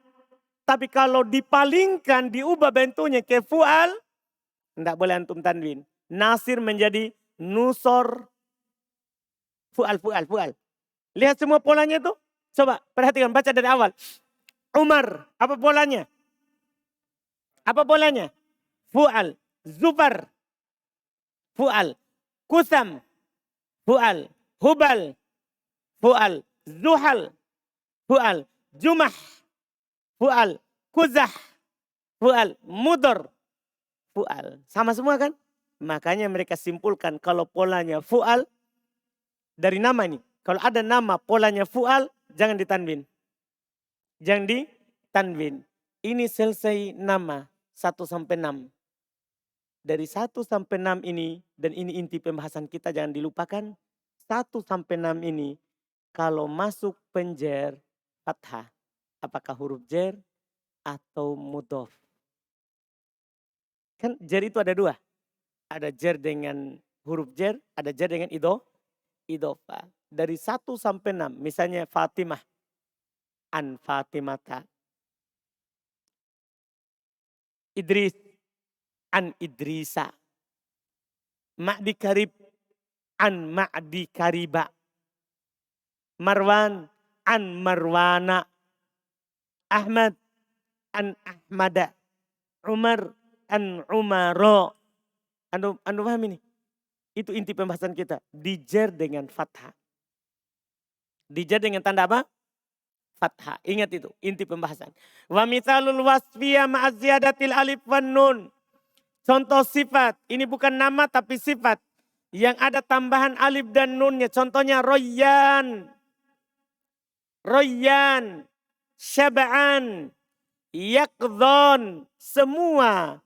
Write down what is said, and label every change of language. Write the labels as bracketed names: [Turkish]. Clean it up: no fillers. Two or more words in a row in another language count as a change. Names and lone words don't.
[Indonesian] Tapi kalau dipalingkan, diubah bentuknya ke fu'al, tidak boleh antum tanwin. Nasir menjadi nusor. Fu'al. Lihat semua polanya itu. Coba perhatikan, baca dari awal. Umar, apa polanya? [Arabic] فعل. زفر. فعل. قثم. فعل. هبل. فعل. زحل. فعل. جمح. فعل، قزح، فعل، مضر، فعل. [Indonesian] Sama semua kan? Makanya mereka simpulkan kalau polanya fu'al dari nama ini. Kalau ada nama polanya fu'al, jangan ditanwin. Jangan ditanwin. Ini selesai nama 1 sampai 6. Dari 1 sampai 6 ini, dan ini inti pembahasan kita jangan dilupakan. 1 sampai 6 ini, kalau masuk penjer fathah. Apakah huruf jer atau mudhof? Kan jer itu ada 2. Ada jer dengan huruf jer, ada jer dengan idhofah. Dari 1 sampai 6, misalnya Fatimah. [Arabic] عن فاطمة. إدريس. عن إدريس. معدي كرب. عن معدي كرب. مروان. عن مروان. أحمد عن أحمد، عمر عن عمر. [Indonesian] Anda paham ini? Itu inti pembahasan kita. Dijer dengan fathah. Dijer dengan tanda apa? Fathah. Ingat itu, inti pembahasan. [Arabic] ومثال الوصفية مع زيادة الألف والنون. [Indonesian] Contoh sifat, ini bukan nama tapi sifat. Yang ada tambahan alif dan nunnya. Contohnya Royan. [Arabic] شبعان، يقظان, [Indonesian] semua.